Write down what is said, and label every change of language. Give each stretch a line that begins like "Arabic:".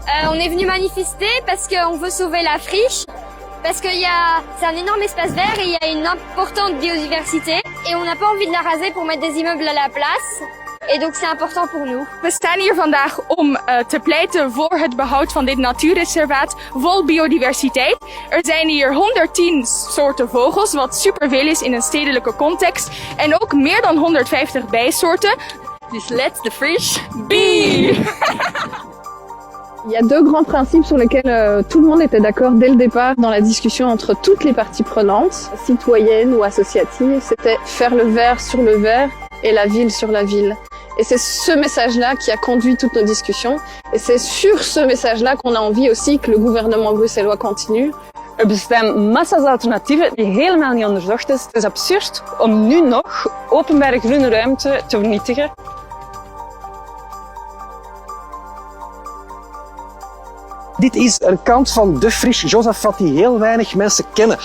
French: On est venu manifester parce qu'on veut sauver la friche, parce que c'est un énorme espace vert et il y a une importante biodiversité et on n'a pas envie de la raser pour mettre des immeubles à la place. Et donc c'est important pour nous.
Dutch: We staan hier vandaag om te pleiten voor het behoud van dit natuurreservaat vol biodiversiteit. Er zijn hier 110 soorten vogels, wat superveel is in een stedelijke context. En ook meer dan 150 bijsoorten. Dus
English: let the fish be!
French: Il y a deux grands principes sur lesquels tout le monde était d'accord dès le départ dans la discussion entre toutes les parties prenantes, citoyennes ou associatives. C'était faire le vert sur le vert et la ville sur la ville. Et c'est ce message-là qui a conduit toutes nos discussions. Et c'est sur ce message-là qu'on a envie aussi que le gouvernement bruxellois continue.
Dutch: Er bestaan massa's alternatieven die helemaal niet onderzocht is. Het is absurd om nu nog openbare groene ruimte te vernietigen. Dit is een kant van de Friche Josaphat die heel weinig mensen kennen.